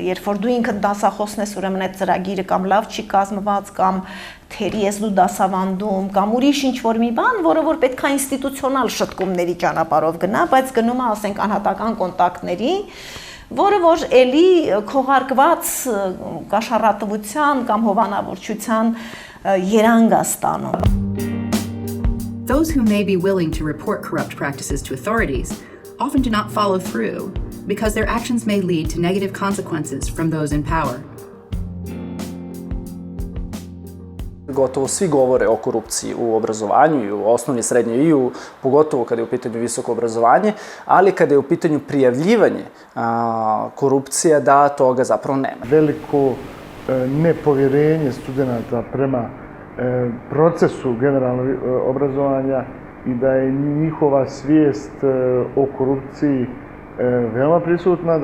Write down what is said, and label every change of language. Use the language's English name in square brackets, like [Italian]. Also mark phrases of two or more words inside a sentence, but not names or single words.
[Armenian] երբ որ դու ինքդ դասախոսն ես, ուրեմն այդ ծրագիրը կամ լավ չի կազմված, կամ թերի ես դու դասավանդում, կամ ուրիշ ինչ-որ մի բան, որը որ պետք է ինստիտուցիոնալ շտկումների ճանապարհով գնա, բայց գնում է, ասենք, անհատական կոնտակտների, որը որ էլի քողարկված կաշառատվության կամ հովանավորչության երանգ է ստանում. [English] Those who may be willing to report corrupt practices to authorities often do not follow through because their actions may lead to negative consequences from those in power. [Bosnian] Gotovo svi govore o korupciji u obrazovanju i u osnovnoj, srednjoj i pogotovo kada je u pitanju visoko obrazovanje, ali kada je u pitanju prijavljivanje korupcije, da toga zapravo nema. Veliko nepovjerenje studenta prema procesu generalnog obrazovanja i da je njihova svijest o korupciji veoma prisutna.